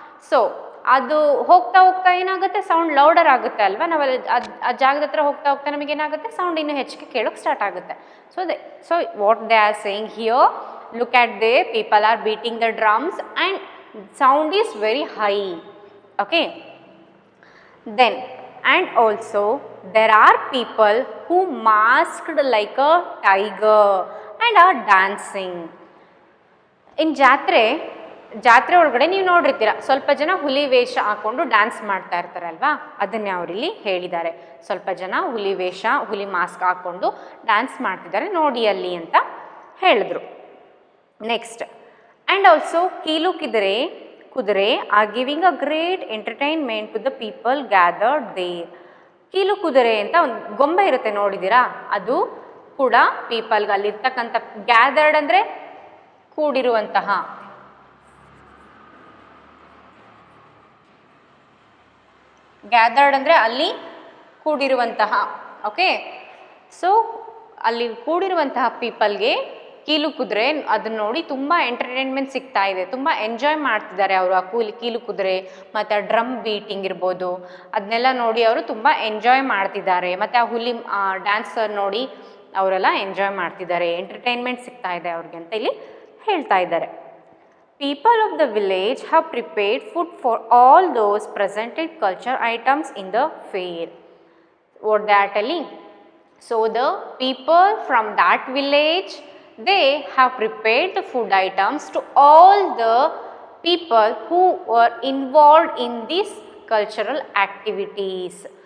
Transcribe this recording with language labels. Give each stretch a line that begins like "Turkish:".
Kannada: So ಅದು ಹೋಗ್ತಾ ಹೋಗ್ತಾ ಏನಾಗುತ್ತೆ, ಸೌಂಡ್ ಲೌಡರ್ ಆಗುತ್ತೆ ಅಲ್ವಾ. ನಾವು ಆ ಜಾಗದ ಹತ್ರ ಹೋಗ್ತಾ ಹೋಗ್ತಾ ನಮಗೆ ಏನಾಗುತ್ತೆ, ಸೌಂಡ್ ಇನ್ನೂ ಹೆಚ್ಚಿಗೆ ಕೇಳೋಕ್ಕೆ ಸ್ಟಾರ್ಟ್ ಆಗುತ್ತೆ.
English: So what they are saying here, look at they people are beating the drums and sound is very high. Okay, then and also there are people who masked like a tiger and are dancing.
Kannada: in ಜಾತ್ರೆ ಒಳಗಡೆ ನೀವು ನೋಡಿರ್ತೀರ, ಸ್ವಲ್ಪ ಜನ ಹುಲಿ ವೇಷ ಹಾಕೊಂಡು dance ಮಾಡ್ತಾ ಇರ್ತಾರೆ ಅಲ್ವಾ. ಅದನ್ನೇ ಅವರಿಲ್ಲಿ ಹೇಳಿದ್ದಾರೆ, ಸ್ವಲ್ಪ ಜನ ಹುಲಿ ಮಾಸ್ಕ್ ಹಾಕ್ಕೊಂಡು ಡ್ಯಾನ್ಸ್ ಮಾಡ್ತಿದ್ದಾರೆ ನೋಡಿ ಅಲ್ಲಿ ಅಂತ ಹೇಳಿದ್ರು.
English: Next, and also keelu kudure are giving a great entertainment to the people gathered there.
Kannada: ಕೀಲು ಕುದುರೆ ಅಂತ ಒಂದು ಗೊಂಬೆ ಇರುತ್ತೆ ನೋಡಿದ್ದೀರಾ, ಅದು ಕೂಡ ಪೀಪಲ್ಗೆ ಅಲ್ಲಿರ್ತಕ್ಕಂಥ, ಗ್ಯಾದರ್ಡ್ ಅಂದರೆ ಕೂಡಿರುವಂತಹ, ಗ್ಯಾದರ್ಡ್ ಅಂದರೆ ಅಲ್ಲಿ ಕೂಡಿರುವಂತಹ. ಓಕೆ, ಸೊ ಅಲ್ಲಿ ಕೂಡಿರುವಂತಹ ಪೀಪಲ್ಗೆ ಕೀಲು ಕುದುರೆ ಅದನ್ನ ನೋಡಿ ತುಂಬ ಎಂಟರ್ಟೈನ್ಮೆಂಟ್ ಸಿಗ್ತಾ ಇದೆ, ತುಂಬ ಎಂಜಾಯ್ ಮಾಡ್ತಿದ್ದಾರೆ ಅವರು. ಆ ಕೀಲು ಕುದುರೆ ಮತ್ತು ಡ್ರಮ್ ಬೀಟಿಂಗ್ ಇರ್ಬೋದು, ಅದನ್ನೆಲ್ಲ ನೋಡಿ ಅವರು ತುಂಬ ಎಂಜಾಯ್ ಮಾಡ್ತಿದ್ದಾರೆ. ಮತ್ತು ಆ ಹುಲಿ ಡ್ಯಾನ್ಸರ್ ನೋಡಿ ಅವರೆಲ್ಲ ಎಂಜಾಯ್ ಮಾಡ್ತಿದ್ದಾರೆ, ಎಂಟರ್ಟೈನ್ಮೆಂಟ್ ಸಿಗ್ತಾ ಇದೆ ಅವ್ರಿಗೆ ಅಂತ ಇಲ್ಲಿ ಹೇಳ್ತಾ ಇದ್ದಾರೆ.
English: People of the village have prepared food for all those presented culture items in the fair. What they are telling? So the people from that village, they have prepared the food items to all the people who were involved in these cultural activities.